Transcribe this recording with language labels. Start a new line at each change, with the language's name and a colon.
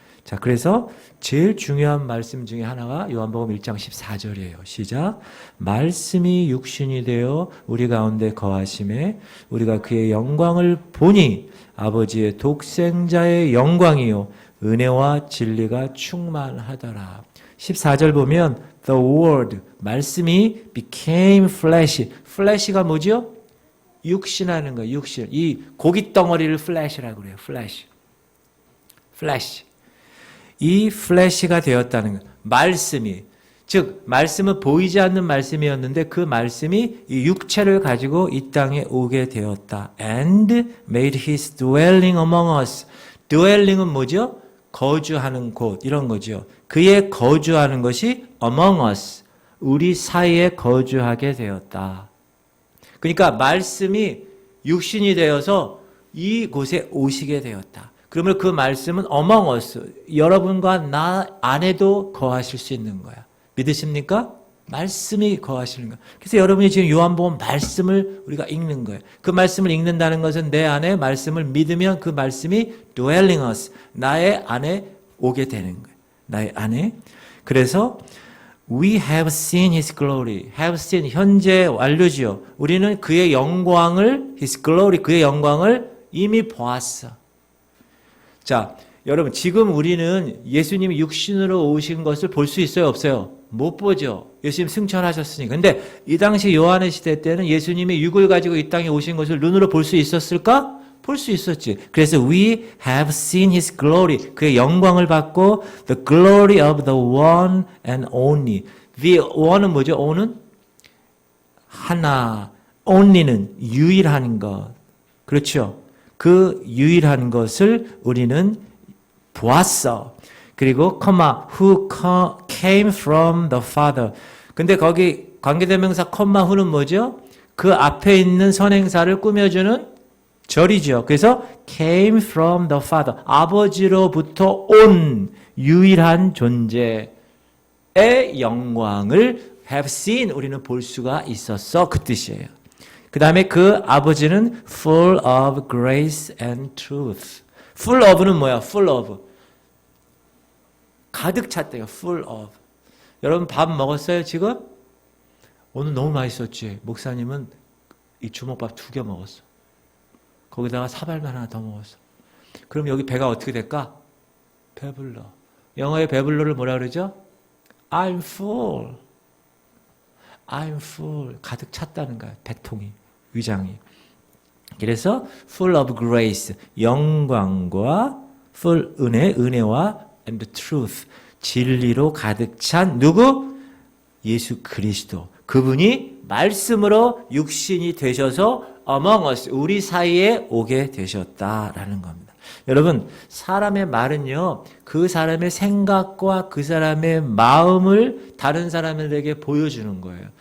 Korean: 자, 그래서 제일 중요한 말씀 중에 하나가 요한복음 1장 14절이에요. 시작. 말씀이 육신이 되어 우리 가운데 거하심에 우리가 그의 영광을 보니 아버지의 독생자의 영광이요 은혜와 진리가 충만하더라. 14절 보면
English: the word,
Korean: 말씀이
English: became flesh.
Korean: flesh가 뭐죠? 육신하는 거예요. 육신. 이 고기 덩어리를 flesh라고 그래요. flesh. 이 flesh가 되었다는 거예요. 말씀이. 즉 말씀은 보이지 않는 말씀이었는데 그 말씀이 이 육체를 가지고 이 땅에 오게 되었다.
English: And made his dwelling among us.
Korean: dwelling은 뭐죠? 거주하는 곳 이런 거죠. 그의 거주하는 것이
English: among us.
Korean: 우리 사이에 거주하게 되었다. 그러니까 말씀이 육신이 되어서 이곳에 오시게 되었다. 그러면 그 말씀은
English: among us.
Korean: 여러분과 나 안에도 거하실 수 있는 거야. 믿으십니까? 말씀이 거하시는 거예요. 그래서 여러분이 지금 요한복음 말씀을 우리가 읽는 거예요. 그 말씀을 읽는다는 것은 내 안에 말씀을 믿으면 그 말씀이
English: dwelling us,
Korean: 나의 안에 오게 되는 거예요. 나의 안에. 그래서
English: we have seen his glory.
Korean: have seen 현재 완료지요. 우리는 그의 영광을
English: his glory
Korean: 그의 영광을 이미 보았어. 자, 여러분 지금 우리는 예수님이 육신으로 오신 것을 볼 수 있어요, 없어요? 못 보죠. 예수님 승천하셨으니. 근데 이 당시 요한의 시대 때는 예수님이 육을 가지고 이 땅에 오신 것을 눈으로 볼 수 있었을까? 볼 수 있었지. 그래서
English: we have seen his glory.
Korean: 그의 영광을 받고
English: the glory of the one and only.
Korean: The one은 뭐죠? one은 하나. only는 유일한 것. 그렇죠. 그 유일한 것을 우리는 보았어. 그리고
English: who came from the Father.
Korean: 근데 거기 관계대명사 who는 뭐죠? 그 앞에 있는 선행사를 꾸며주는 절이죠. 그래서
English: came from the Father.
Korean: 아버지로부터 온 유일한 존재의 영광을
English: have seen
Korean: 우리는 볼 수가 있었어. 그 뜻이에요. 그 다음에 그 아버지는
English: full of grace and truth. full of는 뭐야? full of.
Korean: 가득 찼대요.
English: full of.
Korean: 여러분 밥 먹었어요 지금? 오늘 너무 맛있었지. 목사님은 이 주먹밥 2개 먹었어. 거기다가 사발면 하나 더 먹었어. 그럼 여기 배가 어떻게 될까? 배불러. 영어의 배불러를 뭐라 그러죠?
English: I'm full. I'm full.
Korean: 가득 찼다는 거야. 배통이, 위장이.
English: 그래서 full of grace.
Korean: 영광과
English: full
Korean: 은혜와
English: and the truth.
Korean: 진리로 가득 찬 누구? 예수 그리스도. 그분이 말씀으로 육신이 되셔서
English: among us,
Korean: 우리 사이에 오게 되셨다라는 겁니다. 여러분, 사람의 말은요, 그 사람의 생각과 그 사람의 마음을 다른 사람들에게 보여주는 거예요.